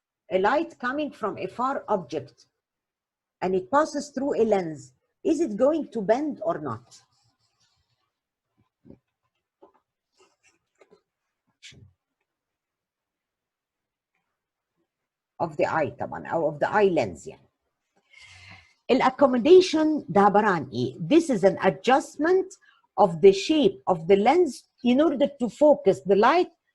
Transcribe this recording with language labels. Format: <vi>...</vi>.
<en>A light coming from a far object and it passes through a lens, is it going to bend or not? Of the eye طبعا,</en> <ar>أو</ar> <en>of the eye lens يعني.</en> <ar>Accommodation ده عبارة عن إيه?</ar> <en>This is an adjustment of the shape of the lens in order to focus the light</en>